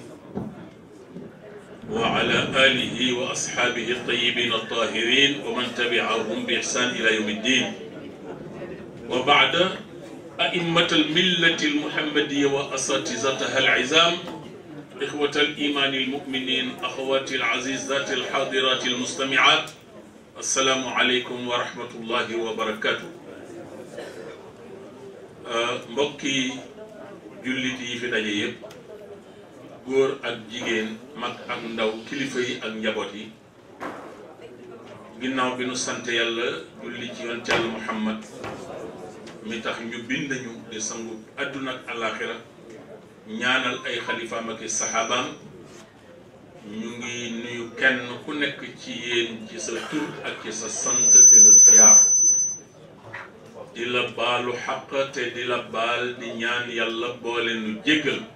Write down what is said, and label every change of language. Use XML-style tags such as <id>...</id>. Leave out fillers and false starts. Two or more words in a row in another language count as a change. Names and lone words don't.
<ar>وعلى آله وأصحابه الطيبين الطاهرين ومن تبعهم بإحسان إلى يوم الدين وبعد أئمة الملة المحمدية وأساتذتها العزام إخوة الإيمان المؤمنين أخواتي العزيزات الحاضرات المستمعات السلام عليكم ورحمة الله وبركاته</ar> <wo>mbokki jullit yi fi daje yëpp góor ak jigéen mag ak ndaw kilifa yi ak njaboot yi ginnaaw bi nu sant yàlla julli ci yonent Yàlla Muhammad mi tax ñu bind ñu di sangu àdduna ak àllaaxira ñaanal ay xalifaam ak i saxaabaam ñu ngi nuyu kenn ku nekk ci yéen ci sa tur ak ci sa sant di la ziyaar di la baalu xaq te di la baal di ñaan yàlla boole nu jéggal</wo>